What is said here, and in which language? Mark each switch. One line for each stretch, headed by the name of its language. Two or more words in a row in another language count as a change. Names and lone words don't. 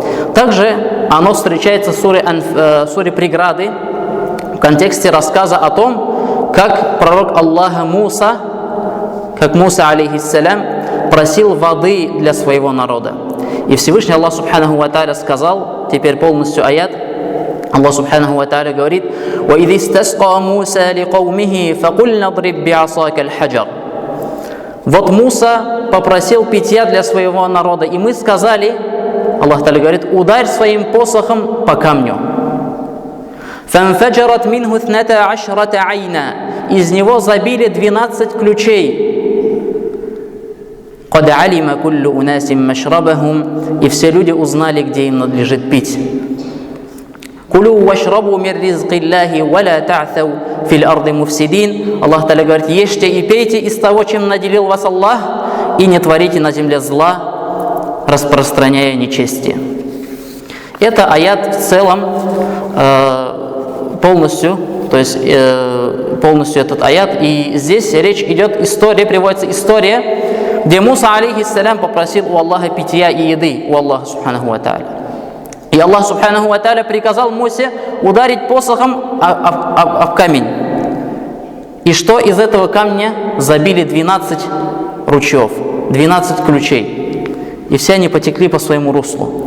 Russian: Также оно встречается в суре Преграды в контексте рассказа о том, как пророк Аллаха Муса, алейхиссалям, просил воды для своего народа. И Всевышний
Arabic: الله سبحانه وتعالى
Russian: сказал, теперь полностью аят,
Arabic: الله سبحانه وتعالى
Russian: говорит:
Arabic: وَإِذِ اسْتَسْقَى مُوسَى لِقَوْمِهِ فَقُلْنَا اضْرِبْ بِعَصَاكَ الْحَجَرَ.
Russian: Вот Муса попросил питья для своего народа, и мы сказали, Аллах Тааля говорит: ударь своим посохом по камню.
Arabic: فَانْفَجَرَتْ مِنْهُ 12 عَيْنًا.
Russian: Из него забили 12 ключей.
Arabic: قَدْ عَلِمَ كُلُّ أُنَاسٍ مَشْرَبَهُمْ.
Russian: И все люди узнали, где им надлежит пить.
Arabic: كُلُوا وَاشْرَبُوا مِنْ رِزْقِ اللَّهِ وَلَا تَعْثَوْا فِي الْأَرْضِ مُفْسِدِينَ.
Russian: Аллах Тааля говорит: ешьте и пейте из того, чем наделил вас Аллах, и не творите на земле зла, распространяя нечестие. Это аят в целом полностью этот аят, и здесь речь идет, приводится история, где Муса, алейхиссалям, попросил у Аллаха питья и еды, у Аллаха
Arabic: سبحانه وتعالى.
Russian: И
Arabic: الله سبحانه وتعالى
Russian: приказал Мусе ударить посохом об камень. И что из этого камня забили 12 ручьев, 12 ключей. И все они потекли по своему руслу.